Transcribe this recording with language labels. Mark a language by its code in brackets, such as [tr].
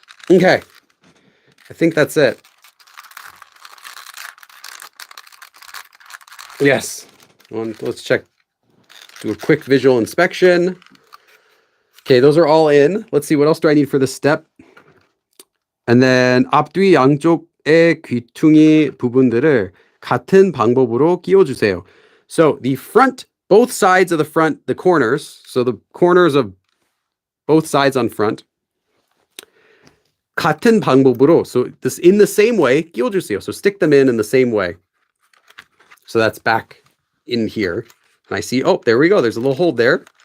[en] Okay, I think that's it. Yes, let's check, do a quick visual inspection. Okay, those are all in. Let's see, what else do I need for this step? And then [ko] 앞뒤 양쪽의 귀퉁이 부분들을 같은 방법으로 끼워주세요. [en] So the front, both sides of the front, the corners, so the corners of both sides on front, [ko] 같은 방법으로, [en] so this in the same way, [ko] 끼워주세요. [en] So stick them in the same way. So that's back in here. And I see, oh, there we go. There's a little hole there.